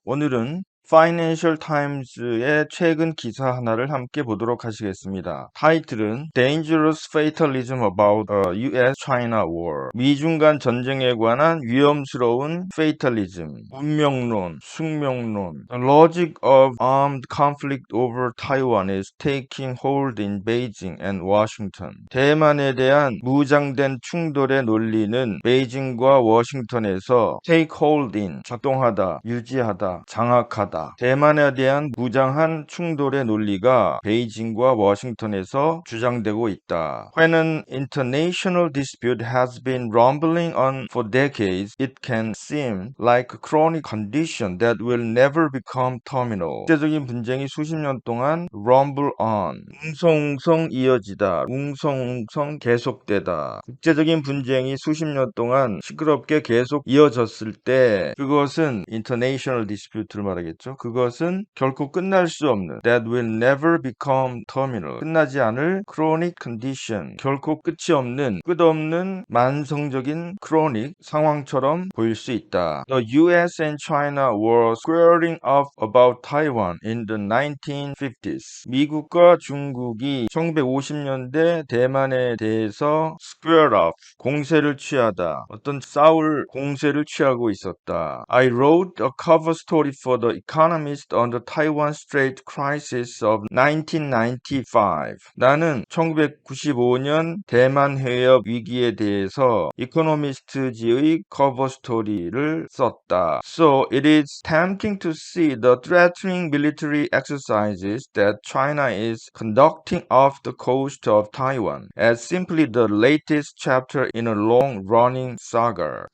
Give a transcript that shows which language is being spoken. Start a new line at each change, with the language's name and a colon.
Korean: 오늘은 파이낸셜 타임즈의 최근 기사 하나를 함께 보도록 하시겠습니다.
English: 타이틀은 Dangerous Fatalism About a US-China War.
Korean: 미중 간 전쟁에 관한 위험스러운 페이탈리즘, 운명론, 숙명론.
English: The logic of armed conflict over Taiwan is taking hold in Beijing and Washington.
Korean: 대만에 대한 무장된 충돌의 논리는 베이징과 워싱턴에서
English: take hold in,
Korean: 작동하다, 유지하다, 장악하다. 대만에 대한 무장한 충돌의 논리가 베이징과 워싱턴에서 주장되고 있다.
English: When an international dispute has been rumbling on for decades, it can seem like a chronic condition that will never become terminal.
Korean: 국제적인 분쟁이 수십 년 동안
English: rumble on,
Korean: 웅성웅성 이어지다, 웅성웅성 계속되다. 국제적인 분쟁이 수십 년 동안 시끄럽게 계속 이어졌을 때 그것은
English: international dispute
Korean: 를 말하겠죠. 그것은 결코 끝날 수 없는
English: that will never become terminal,
Korean: 끝나지 않을
English: chronic condition,
Korean: 결코 끝이 없는 끝없는 만성적인 chronic 상황처럼 보일 수 있다.
English: The US and China were squaring off about Taiwan in the 1950s.
Korean: 미국과 중국이 1950년대 대만에 대해서
English: square off,
Korean: 공세를 취하다, 어떤 싸울 공세를 취하고 있었다.
English: I wrote a cover story for The Economist on the Taiwan Strait Crisis of 1995.
Korean: 나는 1995년 대만 해협 위기에 대해서 이코노미스트지의 커버 스토리를 썼다.
English: So it is tempting to see the threatening military exercises that China is conducting off the coast of Taiwan as simply the latest chapter in a long-running saga.